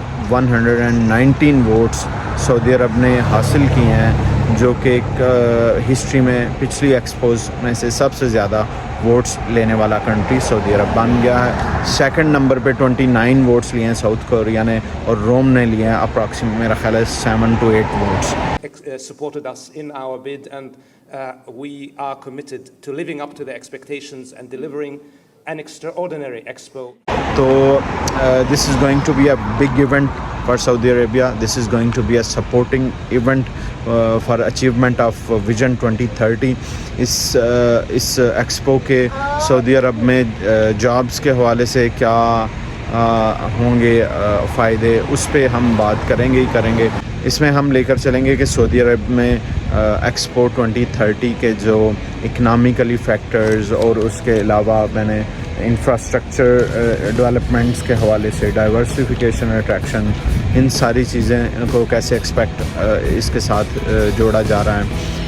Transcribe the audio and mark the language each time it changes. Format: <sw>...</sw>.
<ur>119 votes سعودی عرب نے حاصل کیے ہیں, جو کہ ایک ہسٹری میں پچھلی ایکسپوز میں سے سب سے زیادہ ووٹس لینے والا کنٹری سعودی عرب بن گیا ہے. سیکنڈ نمبر پہ 29 ووٹس لیے ہیں ساؤتھ کوریا نے, اور روم نے لیے ہیں اپراکسیمیٹ میرا خیال ہے 7 to 8 votes.</ur> <en>Supported us in our bid, and we are committed to living up to the expectations and delivering an extraordinary expo. So this is going to be a big event for Saudi Arabia. This is going to be a supporting event for achievement of Vision 2030.</en> <ur>اس expo کے سعودی عرب میں jobs کے حوالے سے کیا ہوں گے فائدے, اس پہ ہم بات کریں گے. اس میں ہم لے کر چلیں گے کہ سعودی عرب میں ایکسپو 2030 کے جو اکنامیکلی فیکٹرز, اور اس کے علاوہ میں نے انفراسٹرکچر ڈیولپمنٹس کے حوالے سے ڈائیورسفیکیشن, اٹریکشن, ان ساری چیزیں کو کیسے اس کے ساتھ جوڑا جا رہا ہے.</ur>